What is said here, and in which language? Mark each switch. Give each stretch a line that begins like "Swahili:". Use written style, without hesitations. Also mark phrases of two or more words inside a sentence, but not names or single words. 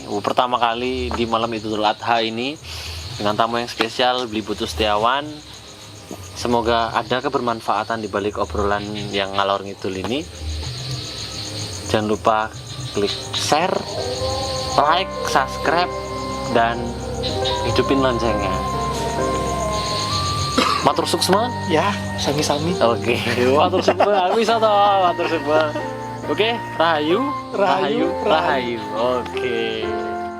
Indonesian: Pertama kali di malam Idul Adha ini dengan tamu yang spesial, Bli Putu Setiawan. Semoga ada kebermanfaatan di balik obrolan yang
Javanese: ngalor ngidul
Indonesian: ini. Jangan lupa klik
English: share, like, subscribe,
Indonesian: dan hidupin loncengnya.
Balinese: Matur suksma. Ya, sami-sami. Oke, matur suksma. Bisa toh, matur suksma. Oke, rahayu, Rahayu, rahayu. Oke.